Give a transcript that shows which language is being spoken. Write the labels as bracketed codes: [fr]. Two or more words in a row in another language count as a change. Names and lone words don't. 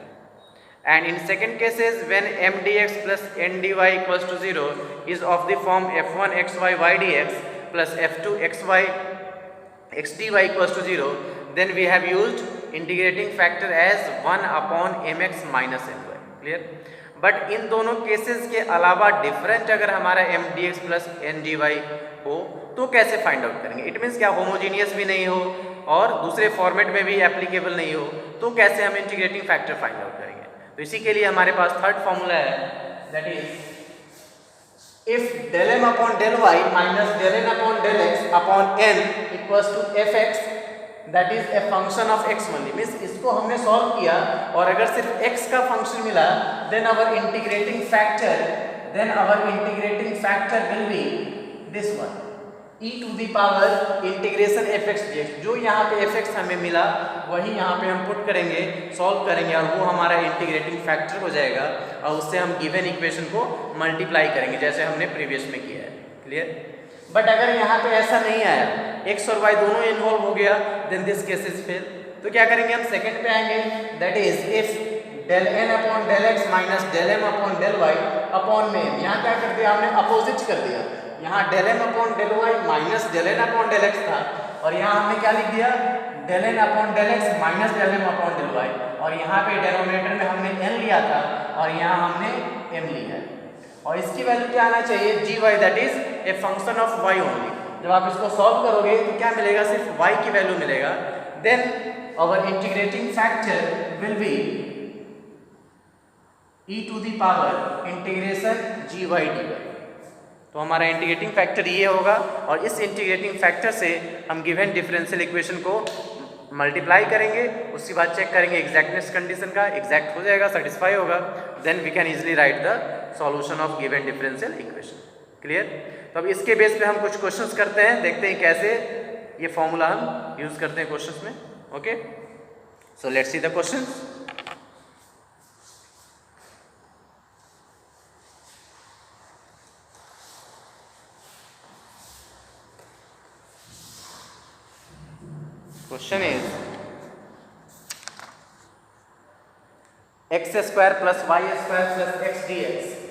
[en] And in second cases, when m dx plus n dy equals to 0 is of the form f1 xy y dx plus f2 xy x dy equals to 0, then we have used integrating factor as 1 upon mx minus ny. Clear? [hi] बट इन दोनों केसेस के अलावा डिफरेंट अगर हमारा [en] m dx plus n dy [hi] हो तो कैसे [en] find out [hi] करेंगे? [en] it means [hi] क्या होमोजीनियस भी नहीं हो और दूसरे फॉर्मेट में भी एप्लीकेबल नहीं हो, तो कैसे हम [en] integrating factor find out [hi] करेंगे? तो इसी के लिए हमारे पास [en] third formula [hi] है, [en] that is if del m upon del y minus del n upon del x upon n equals to fx that is a function of x only. [hi] मीन्स इसको हमने सॉल्व किया और अगर सिर्फ x का फंक्शन मिला, [en] then our integrating factor will be this one, e to the power integration fx dx. [hi] जो यहाँ पे fx हमें मिला वही यहाँ पे हम पुट करेंगे, सॉल्व करेंगे और वो हमारा [en] integrating factor [hi] हो जाएगा और उससे हम [en] given equation [hi] को मल्टीप्लाई करेंगे जैसे हमने प्रीवियस में किया है. क्लियर? बट अगर यहाँ पे ऐसा नहीं आया, x और y दोनों इन्वॉल्व हो गया, [en] then this case is fail. [hi] तो क्या करेंगे हम? सेकंड पे आएंगे, [en] that is if del n upon del x minus del m upon del y upon [hi] में यहाँ क्या कर दिया [en] हमने? अपोजिट कर दिया. [hi] यहाँ [en] del m upon del y minus del n upon del x [hi] था और यहाँ हमने क्या लिख दिया? [en] del n upon del x minus del m upon del y. [hi] और यहाँ पे डिनोमिनेटर में हमने n लिया था और यहाँ हमने m लिया है और इसकी वैल्यू क्या आना चाहिए? [en] gy, that is a function of y only. [hi] जब आप इसको सॉल्व करोगे तो क्या मिलेगा? सिर्फ y की वैल्यू मिलेगा. [en] then our integrating factor will be e to the power integration gy dy. [hi] तो हमारा [en] integrating factor [hi] ये होगा और इस [en] integrating factor [hi] से हम [en] given differential equation [hi] को मल्टीप्लाई करेंगे, उसके बाद चेक करेंगे [en] exactness condition [hi] का, एग्जैक्ट हो जाएगा, सेटिस्फाई होगा, [en] then we can easily write the solution of given differential equation. [hi] क्लियर? तो अब इसके बेस पे हम कुछ क्वेश्चंस करते हैं, देखते हैं कैसे ये फॉर्मूला हम यूज करते हैं क्वेश्चंस में. [en] okay, so let's see the questions. Question is x square plus y square plus x dx.